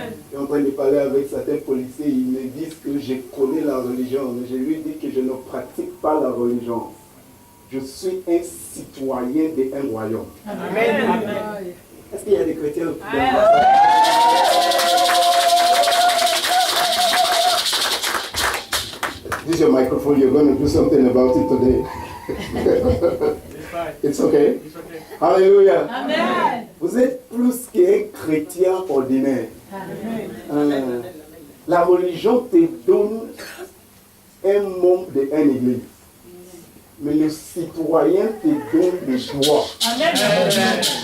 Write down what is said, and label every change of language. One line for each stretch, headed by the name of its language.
French: Je suis en train de parler avec certains policiers, ils me disent que je connais la religion, mais je lui dis que je ne pratique pas la religion. Je suis un citoyen d'un royaume. Amen. Est-ce qu'il y a des chrétiens?
English: This is your microphone, you're going to do something about it today. It's okay? It's okay. Alléluia. Amen.
French: Vous êtes plus qu'un chrétien ordinaire. La religion te donne un membre d'une église. Mais le citoyen te donne des droits. Amen.